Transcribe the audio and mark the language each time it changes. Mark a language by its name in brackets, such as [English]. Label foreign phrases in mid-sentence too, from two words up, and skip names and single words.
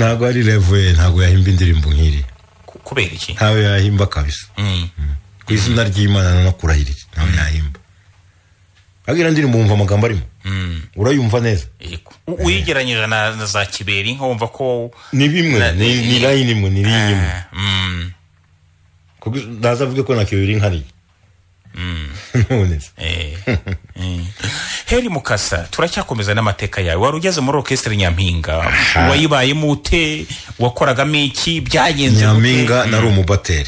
[Kinyarwanda] ntabwo ari level ntabwo yahimba indirimbo nk'iri kubera iki ntawe yahimba kabisa ku izina ry'Imana no kurahirira ntawe yahimba agira ndirimbo wumva amagambo arimo urayumva neza uyigeranyije na za Kiberi nko wumva ko ni bimwe ni line imwe ni line imwe kuko ndazavuga ko na Kiberi nkari Heli Mukasa turacyakomeza n'amateka yawe wari ugeze muri orchestre Nyampinga wayibayemo ute wakoragamo iki byagenze Nyampinga nari umubateri